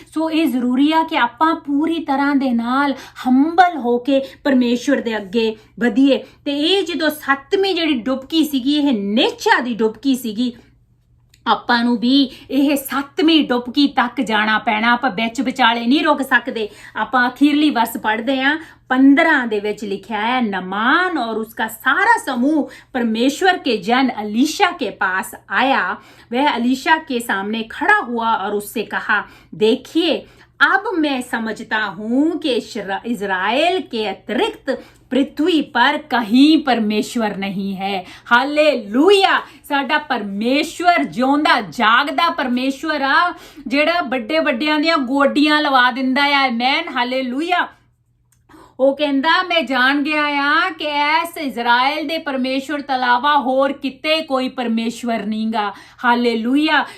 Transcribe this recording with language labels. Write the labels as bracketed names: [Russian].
[Punjabi] ਸੋ ਇਹ ਜ਼ਰੂਰੀ ਆ ਕਿ ਆਪਾਂ ਪੂਰੀ ਤਰ੍ਹਾਂ ਦੇ ਨਾਲ ਹੰਬਲ ਹੋ ਕੇ ਪਰਮੇਸ਼ਵਰ ਦੇ ਅੱਗੇ ਵਧੀਏ। ਤੇ ਇਹ ਜਦੋਂ 7ਵੀਂ ਜਿਹੜੀ ਡੁਬਕੀ ਸੀਗੀ, ਇਹ ਨੇਚਾ ਦੀ ਡੁਬਕੀ ਸੀਗੀ, ਆਪਾਂ ਨੂੰ ਵੀ ਇਹ 7ਵੀਂ ਡੁਬਕੀ ਤੱਕ ਜਾਣਾ ਪੈਣਾ। ਆਪਾਂ ਵਿੱਚ ਵਿਚਾਲੇ ਨਹੀਂ ਰੁਕ ਸਕਦੇ। ਆਪਾਂ ਅਖੀਰਲੀ ਵਰਸ ਪੜ੍ਹਦੇ ਹਾਂ, 15 ਦੇ ਵਿੱਚ [Hindi] लिखा है, नमान और उसका सारा समूह परमेश्वर के जन अलीशा के पास आया। वह अलीशा के सामने खड़ा हुआ और उससे कहा, देखिए अब मैं समझता हूं कि इज़राइल के अतिरिक्त पृथ्वी पर कहीं परमेश्वर नहीं है। हालेलुया। [Punjabi] साडा परमेश्वर जिਉਂਦਾ ਜਾਗਦਾ परमेश्वर आ ਜਿਹੜਾ ਵੱਡੇ ਵੱਡਿਆਂ ਦੀਆਂ ਗੋਡੀਆਂ ਲਵਾ ਦਿੰਦਾ ਆ। ਆਮੇਨ। ਹਾਲੇਲੂਇਆ। ਉਹ ਕਹਿੰਦਾ ਮੈਂ ਜਾਣ ਗਿਆ ਆ ਕਿ ਐਸ ਇਜ਼ਰਾइल ਦੇ ਪਰਮੇਸ਼ਵਰ ਤੋਂ ਇਲਾਵਾ ਹੋਰ ਕਿਤੇ ਕੋਈ ਪਰਮੇਸ਼ਵਰ ਨਹੀਂਗਾ। ਹਾਲੇਲੂਇਆ।